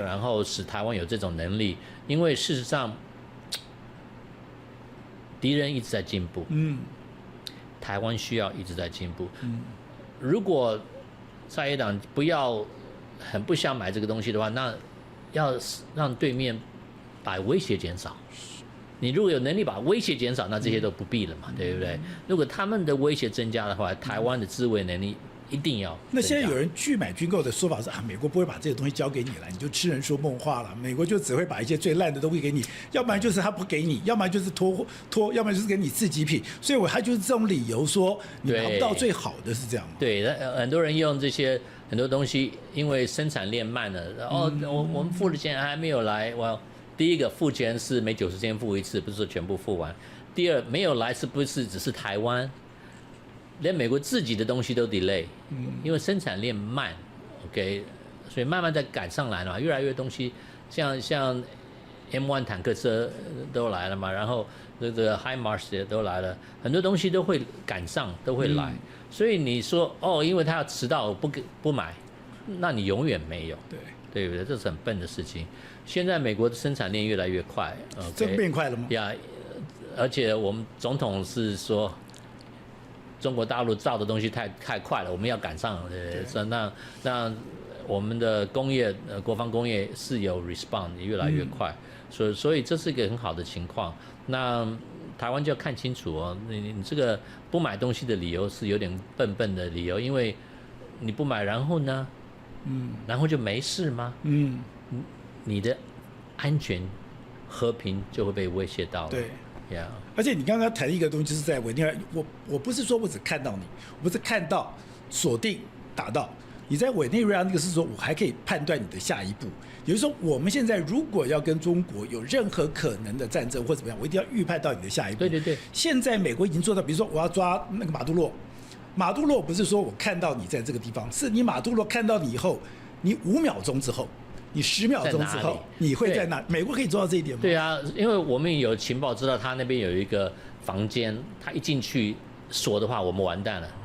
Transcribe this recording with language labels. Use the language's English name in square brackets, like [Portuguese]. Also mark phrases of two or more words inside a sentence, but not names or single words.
[Chinese] 然後使台灣有這種能力，因為事實上敵人一直在進步，台灣需要一直在進步，如果在野黨很不想買這個東西的話，那要讓對面把威脅減少。你如果有能力把威脅減少，那這些都不必了嘛，對不对？如果他們的威脅增加的話，台灣的自衛能力一定要。那現在有人拒買軍購的說法是美國不會把這個東西交給你了，你就痴人說夢話了。美國就只會把一些最爛的東西給你，要不然就是他不給你，要不然就是拖，要不然就是給你次級品。所以他就是这種理由說你拿不到最好的，是這樣嗎？對，很多人用這些很多東西，因為生產鏈慢了，然後我們付的錢還沒有來，第一個付錢是每90天付一次，不是說全部付完。第二，沒有來是不是只是台灣？連美國自己的東西都 delay，因為生產鏈慢 ，OK， 所以慢慢在趕上來了嘛，越來越東西，像 M1 坦克車都來了嘛，然後這個 HIMARS 也都來了，很多東西都會趕上，都會來，所以你說因為他要遲到，我不買，那你永遠沒有，對不對？這是很笨的事情。現在美國的生產鏈越來越快，這變快了嗎？呀，而且我們總統是說。中國大陸造的東西太快了，我們要趕上。那我們的工業國防工業是有 respond 也越來越快，所以這是一個很好的情況。那台灣就要看清楚哦，你這個不買東西的理由是有點笨的理由，因為你不買，然後呢，然後就沒事嗎？你的安全和平就會被威脅到了。對。 Yeah. 而且你剛剛談一個東西，就是在委內瑞拉，我不是說我只看到你，我不是看到鎖定打到你在委內瑞拉那個，是說我還可以判斷你的下一步。也就是說，我們現在如果要跟中國有任何可能的戰爭或怎麼樣，我一定要預判到你的下一步。對。現在美國已經做到，比如說我要抓那個馬杜羅，馬杜羅不是說我看到你在這個地方，是你馬杜羅看到你以後，你5秒鐘之後。你10秒鐘之後，你會在哪？美國可以做到這一點嗎？對啊，因為我們有情報知道他那邊有一個房間，他一進去鎖的話，我們完蛋了。